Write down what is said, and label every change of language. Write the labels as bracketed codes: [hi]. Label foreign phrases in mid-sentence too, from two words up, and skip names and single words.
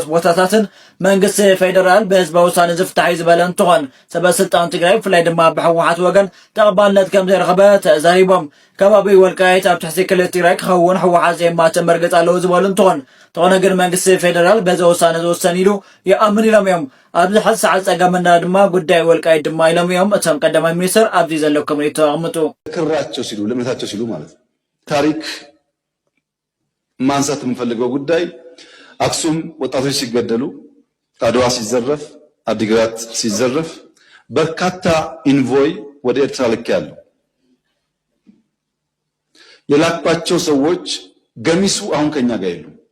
[ti] ቦታታትን መንግስቲ ፌደራል ብህዝባዊ ውሳነ ዝፍታሕ እዩ ዝበለ እንትኾን ሰበስልጣን ትግራይ ብፍላይ ድማ ብሕወሓት ወገን ተቐባልነት ከም ዘይረኸበ ተዛሪቦም ከባቢ ወልቃይት ኣብ ትሕቲ ክልል ትግራይ ክኸውን ሕወሓት ዘየማተ መርገፅ ኣለዎ ዝበሉ እንትኾን ተኾነ ግን መንግስቲ ፌደራል በዚ ውሳነ ዝወሰን ኢሉ ይኣምን ኢሎም እዮም ኣብዚ ሕዚ ሰዓት ፀገምና ድማ ጉዳይ ወልቃይት ድማ ኢሎም እዮም እቶም ቀዳማይ ሚኒስተር ኣብዚ ዘሎ ኮሚኒቲ ኣቕምጡ [am] ክራቸው ሲሉ ለእምነታቸው ሲሉ ማለት ታሪክ ማንሳት የምፈልገው ጉዳይ አክሱም ወጣቶች ሲገደሉ አድዋ ሲዘረፍ አዲግራት ሲዘረፍ በርካታ ኢንቮይ ወደ ኤርትራ ልኬያለሁ የላኳቸው ሰዎች ገሚሱ አሁን ከኛ ጋር የሉም